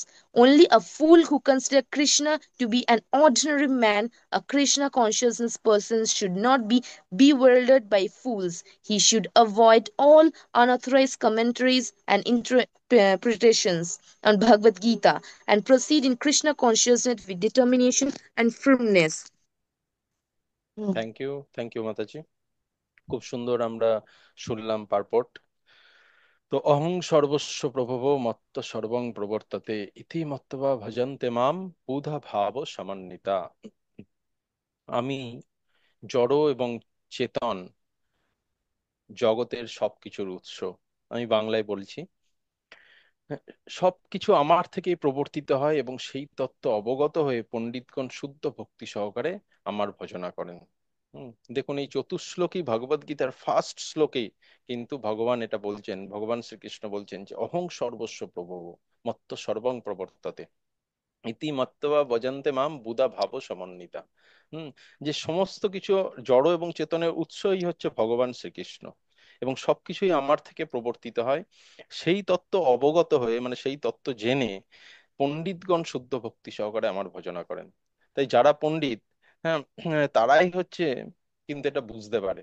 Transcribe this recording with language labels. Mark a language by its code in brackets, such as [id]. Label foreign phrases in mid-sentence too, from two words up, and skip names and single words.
[en] Only a fool who considers Krishna to be an ordinary man, a Krishna consciousness person, should not be bewildered by fools. He should avoid all unauthorized commentaries and interpretations on Bhagavad Gita and proceed in Krishna consciousness with determination and firmness. Thank you [bn] মাতাজি। খুব সুন্দর আমরা শুনলাম পারপট। [sa] তো অহং সর্বস্ব প্রভব মত্ত সর্বং প্রবর্ততে ইতি মত্তবা ভজন্তে মাম বুধা ভাব সমন্বিতা। [bn] আমি জড় এবং চেতন জগতের সবকিছুর উৎস। আমি বাংলায় বলছি, সবকিছু আমার থেকেই প্রবর্তিত হয় এবং সেই তত্ত্ব অবগত হয়ে পণ্ডিতগণ শুদ্ধ ভক্তি সহকারে আমার ভজনা করেন। দেখুন এই চতুশ্লোকী ভগবদ গীতার ফার্স্ট শ্লোকে কিন্তু ভগবান এটা বলছেন, ভগবান শ্রীকৃষ্ণ বলছেন যে [sa] অহং সর্বস্ব প্রভব মত্ত সর্বং প্রবর্ততে ইতি মত্তবা ভজন্তে মাম বুধা ভাব সমন্বিতা। [bn] হুম যে সমস্ত কিছু জড় এবং চেতনের উৎসই হচ্ছে ভগবান শ্রীকৃষ্ণ, এবং সবকিছুই আমার থেকে প্রবর্তিত হয়। সেই তত্ত্ব অবগত হয়ে, মানে সেই তত্ত্ব জেনে পণ্ডিতগণ শুদ্ধ ভক্তি সহকারে আমার ভজনা করেন। তাই যারা পণ্ডিত, হ্যাঁ, তারাই হচ্ছে কিন্তু এটা বুঝতে পারে।